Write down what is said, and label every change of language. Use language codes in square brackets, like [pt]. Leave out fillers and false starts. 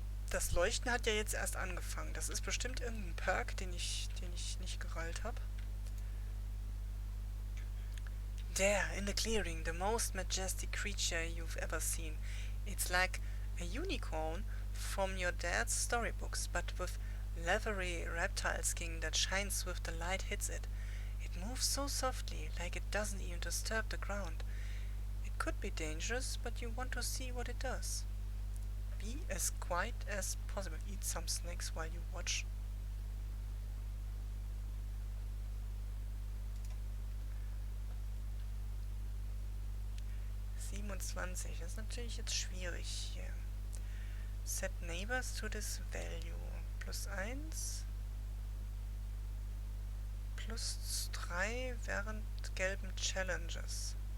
[de] Das Leuchten hat ja jetzt erst angefangen. Das ist bestimmt irgendein Perk, den ich nicht gerallt habe. [en] There, in the clearing, the most majestic creature you've ever seen. It's like a unicorn from your dad's storybooks, but with leathery reptile skin that shines with the light hits it. It moves so softly, like it doesn't even disturb the ground. It could be dangerous, but you want to see what it does. Be as quiet as possible. Eat some snacks while you watch. [de] Das ist natürlich jetzt schwierig hier. [en] Set neighbors to this value. +1. [de] +3 während gelben Challenges.